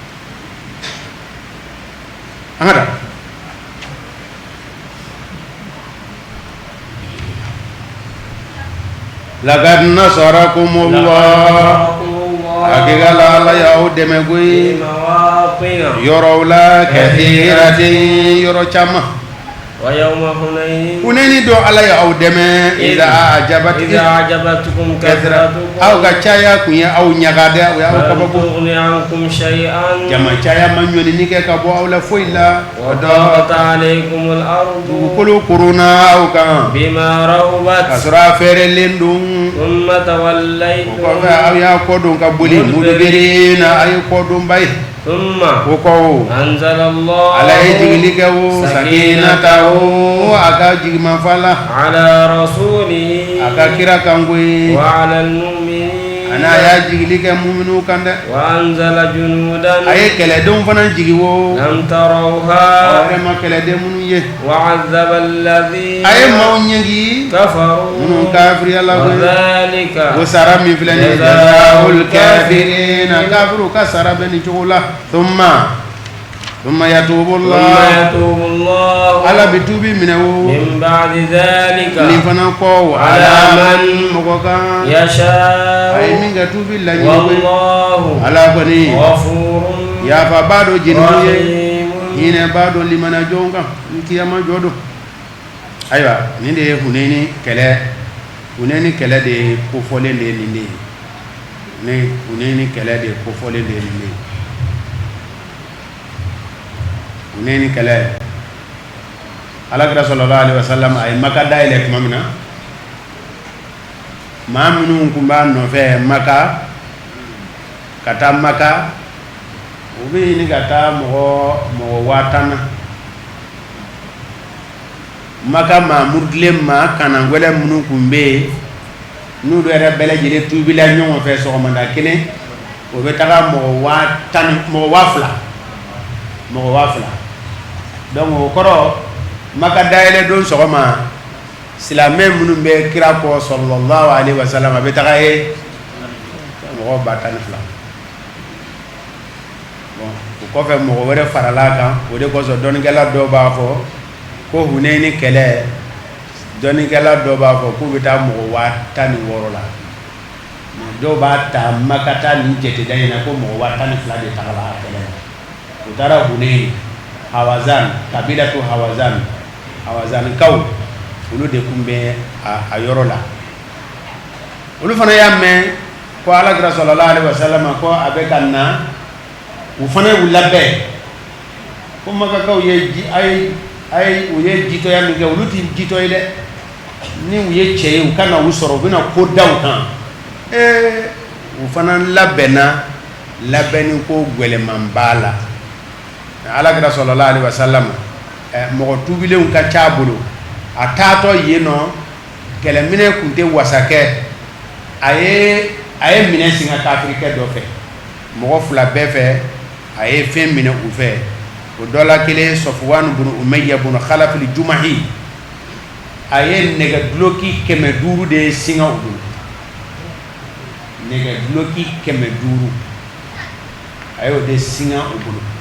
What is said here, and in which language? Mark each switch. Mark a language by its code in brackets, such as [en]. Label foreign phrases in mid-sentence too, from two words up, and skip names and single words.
[bm] an ka da [ar] لقد نصركم الله [bm] hakikala ala y'aw dɛmɛ koyi yɔrɔw la kathiratin yɔrɔ caman [ar] ويوم حنين [bm] do ala y'aw dɛmɛ [ar] إذ أعجبتكم كثرتكم [bm] aw ka caya kun ye aw ɲagada o y'aw kabako jama caya ma ɲɔnini kɛ ka bɔ aw la foyi la [ar] وضاقت عليكم الأرض [bm] dugukolo korona aw kan [ar] بما رحبت [bm] ka sɔrɔ a fɛrɛlen don [ar] ثم توليتم [bm] o kɔfɛ aw y'a kɔdon ka boli mudbirina a ye kɔdonba ye thumma ko anzalallahu ala ye jigili kɛ o sakinatahu a ka jigimafala [ar] على رسوله [bm] a ka kira kan koyi [ar] وعلى المؤمنين [bm] ana y'a jigili kɛ muminu kan dɛ [ar] وأنزل جنودا [bm] a ye kɛlɛdenw fana jigi wo [ar] لم تروها [bm] a yɛrɛ ma kɛlɛden minnu ye [ar] وعذب الذي [bm] a ye maaw ɲɛgi kafaru minnu kafiriya la wa koyi dhalika o sara min filɛ nin ye [ar] جزاء الكافرين [bm] kafiru ka sara bɛ nin cogo la [ar] ثم يتوب الله [bm] ala bi tubi minɛ wo [ar] من بعد ذلك [bm] nin fana kɔ ala man mɔgɔ kan yasha a ye min ka tubi laɲini koyi wallahu ala kɔni ghafurun yafa b'a dɔn jeniw ye rahimun hinɛ b'a dɔn limana jɔn kan ni kiyama jɔ don ayiwa nin de ye Hunayni kɛlɛ de ye kofɔlen de ye nin de ye Hunayni kɛlɛ de kofɔlen de ye nin ye. Hunayni kɛlɛ Alakira [ar] صلى الله عليه وسلم [bm] a ye Maka dayɛlɛ tuma min na, maa minnu tun b'a nɔfɛ Maka ka taa Maka, u bɛ ɲini ka taa mɔgɔ 10,000 na. Maka maa muridilen maa kanagwɛlɛ minnu tun bɛ yen n'olu yɛrɛ bɛɛ lajɛlen tuubila ɲɔgɔn fɛ sɔgɔmada kelen, o bɛ taga mɔgɔ 20,000. Donc o kɔrɔ Maka dayɛlɛ don sɔgɔma silamɛ minnu bɛ kira kɔ [ar] صلى الله عليه وسلم [bm] a bɛ taga ye mɔgɔ 12,000. Bon o kɔfɛ mɔgɔ wɛrɛ farala kan, o de kosɔn dɔnnikɛla dɔw b'a fɔ ko Hunayni kɛlɛ, dɔnnikɛla dɔw b'a fɔ k'u bɛ taa mɔgɔ 16,000 la, mais dɔw b'a ta Maka ta ni jɛteda in na ko mɔgɔ 12,000 de tagala a kɛlɛ la. U taara Hunayni, Hawazan, kabilatu Hawazankaw, olu de tun bɛ a yɔrɔ la. Olu fana y'a mɛn ko Alakira [ar] صلى الله عليه وسلم [bm] ko a bɛ ka na, u fana y'u labɛn ko Makakaw u ye jitɔya min kɛ, olu tɛ jitɔ ye dɛ. Ni u ye cɛ ye u ka na u sɔrɔ, u bɛna ko da u kan. U fana labɛnna labɛnni ko gɛlɛman b'a la. Alakira [ar] صلى الله عليه وسلم [bm] mɔgɔ tuubilenw ka ca a bolo, a taatɔ yen nɔ kɛlɛminɛ tun tɛ wasakɛ, a ye minɛ singa kafirikɛ dɔ fɛ, mɔgɔ 2 bɛɛ fɛ a ye fɛn minɛ u fɛ. O dɔ la kelen Safwan bin Umayya bin Khalaf al-Jumahi, a ye nɛgɛduloki 500 de singa u bolo, nɛgɛduloki 500 a y'o de singa u bolo.